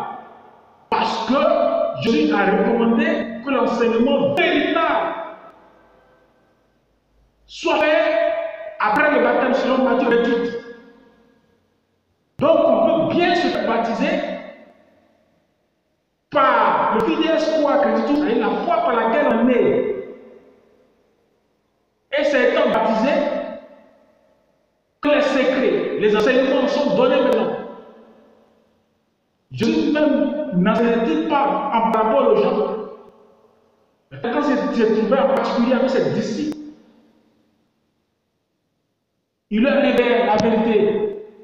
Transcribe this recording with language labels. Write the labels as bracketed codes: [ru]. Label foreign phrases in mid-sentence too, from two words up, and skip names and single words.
[fr] Parce que Jésus a recommandé que l'enseignement véritable soit fait après le baptême selon Matthieu 28. Donc on peut bien se faire baptiser par le [la] fides qua Christus, [fr] c'est-à-dire la foi par laquelle on est. Et c'est étant baptisé que les secrets, les enseignements sont donnés maintenant. Jésus même n'enseignait pas en parabole aux gens. Mais quand il s'est trouvé en particulier avec ses disciples, il leur révèle la vérité.